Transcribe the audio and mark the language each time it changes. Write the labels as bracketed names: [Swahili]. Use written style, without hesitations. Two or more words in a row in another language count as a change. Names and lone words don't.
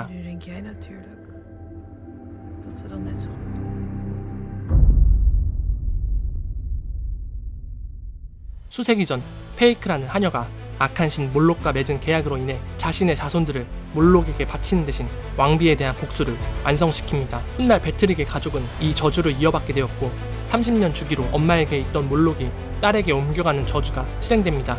[Dutch] Nu denk jij natuurlijk dat ze dan net zo goed [Korean] 수세기 전 페이크라는 하녀가 악한 신 몰록과 맺은 계약으로 인해 자신의 자손들을 몰록에게 바치는 대신 왕비에 대한 복수를 완성시킵니다. 훗날 배트릭의 가족은 이 저주를 이어받게 되었고 30년 주기로 엄마에게 있던 몰록이 딸에게 옮겨가는 저주가 실행됩니다.